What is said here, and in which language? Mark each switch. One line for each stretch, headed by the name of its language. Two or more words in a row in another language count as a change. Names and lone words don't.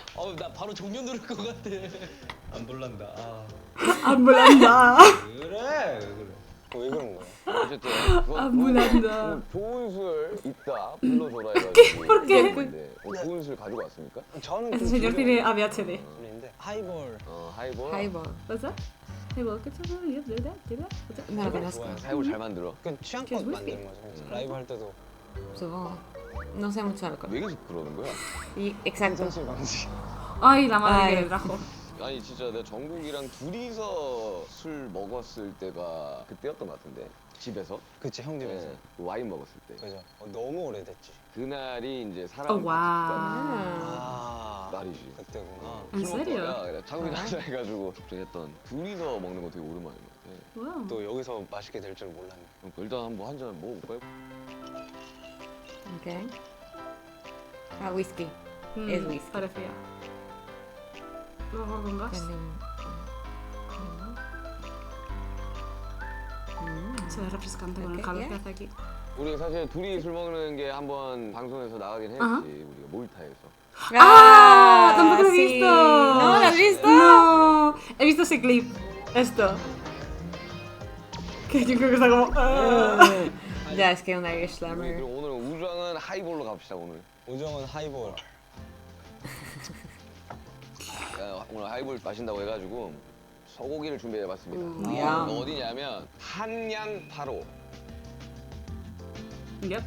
Korean: 나 바로 종료 누를 것 같아. 안 볼란다. 아. 안 몰란다. 그래. 왜 그런 거야? 어쨌든 안 몰란다. 좋은 술 있다 불러줘라 해가지고.
Spanish: ¿Por qué?
Korean: 했는데, 좋은 술 가지고 왔습니까? 저는
Spanish: Este señor tiene ADHD.
Korean: 술인데 하이볼. 하이볼. Highball.
Spanish: ¿Pasa? Highball, ¿qué tal? ¿Verdad? ¿Verdad? No lo conozco.
Korean: 하이볼 잘 만들어. 그냥 취향껏 만드는 거죠. 그래서 라이브 할 때도
Spanish: Supongo. No sé mucho de alcohol.
Korean: 왜 계속 그러는 거야?
Spanish: Y, exacto.
Korean: 술 방식.
Spanish: Ay, la madre Ay. que le trajo.
Korean: 아니 진짜 내가 정국이랑 둘이서 술 먹었을 때가 그때였던 것 같은데 집에서 그치 형 집에서. 네, 와인 먹었을 때 그죠. 너무 오래됐지. 그날이 이제 사람
English: Oh, wow.
Korean: 아 날이지. 그때구나.
Spanish: ¿En serio?
Korean: 장국이 나자 해가지고 걱정했던 둘이서 먹는 거 되게 오랜만인 것 같아.
English: Wow.
Korean: 또 여기서 맛있게 될 줄 몰랐네. 그러니까 일단 한번 한 잔 먹어볼까요?
English: Ok. Ah, whisky.
Spanish: Es whisky. Parecía. Luego con gas. Se ve refrescante con el calor que hace aquí.
Korean: 우리 사실 둘이 술 먹는 게 한번 방송에서 나가긴 했지. 아하. 우리가 몰타에서.
Spanish: ¡Ah! ¡Tampoco lo he sí. visto! ¿No lo has visto? No. He visto ese clip. Esto. Que yo creo que está como... ¡ah! Ya, es que un Irish
Korean: 우리
Spanish: Slammer.
Korean: 그럼 오늘 우정은 하이볼로 갑시다 오늘. 우정은 하이볼. 오늘 하이볼 마신다고 해가지고 소고기를 준비해봤습니다. 야. 어디냐면 한양 8호.
English: Yep.